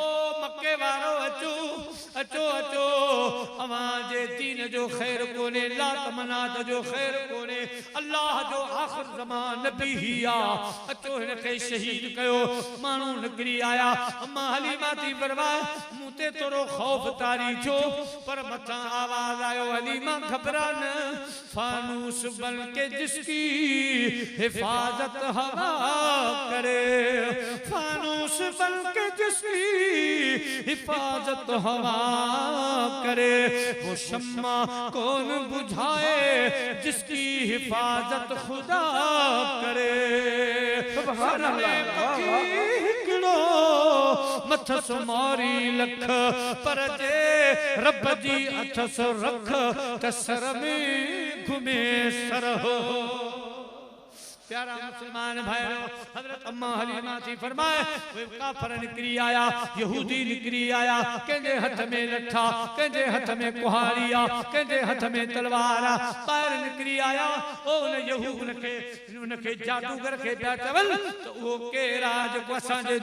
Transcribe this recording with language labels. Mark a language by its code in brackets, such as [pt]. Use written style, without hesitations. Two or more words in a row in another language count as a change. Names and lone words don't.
[sd] मके वारो अचो अचो अचो अवां जे दीन जो ख़ैर कोने लात मनात जो ख़ैर कोने अल्लाह जो आख़िर ज़मान नबी ही आ अचो हिन खे शहीद कयो माण्हू निकिरी आया अम्मा हलीमा थी फरमाए मूं ते थोरो ख़ौफ़ तारी थियो पर मथां आवाज़ आयो हलीमा घबरा न [ur] فانوس بن کے جس کی حفاظت ہوا کرے فانوس بن کے جس کی حفاظت ہوا کرے وہ شمع کون بجھائے جس کی حفاظت خدا کرے [ar] سبحان اللہ [sd] मथस मारी लख पर जे रब जी अथस रख त सर में घुमे सर हो [ur] پیارا مسلمان بھائیوں [sd] हजरत अम्मा हलीमा थी फरमाए वे काफर निकरी आया यहूदी निकरी आया कंहिंजे हथ में लठा कंहिंजे हथ में कुहाड़िया कंहिंजे हथ में तलवार ॿाहिरि निकरी आया ओ उनखे जादूगर खे पिया चवनि त उहो केरु आहे जेको असांजे